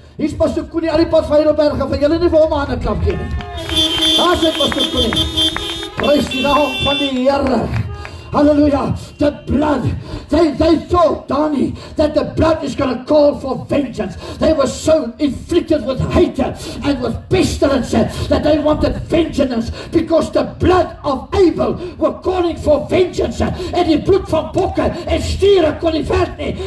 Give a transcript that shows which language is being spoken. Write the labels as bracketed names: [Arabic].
[Afrikaans] Hier's Pastor Koenie aan die pad van Heidelberg, van julle nie vir hom aan 'n klap gee nie. Daar sit Pastor Koenie. Prys die naam van die Here. [English] Hallelujah. The blood. They thought, Donnie, that the blood is going to call for vengeance. They were so inflicted with hate and with pestilence that they wanted vengeance because the blood of Abel were calling for vengeance. [Afrikaans] En die bloed van bokke en stiere kon nie vat nie.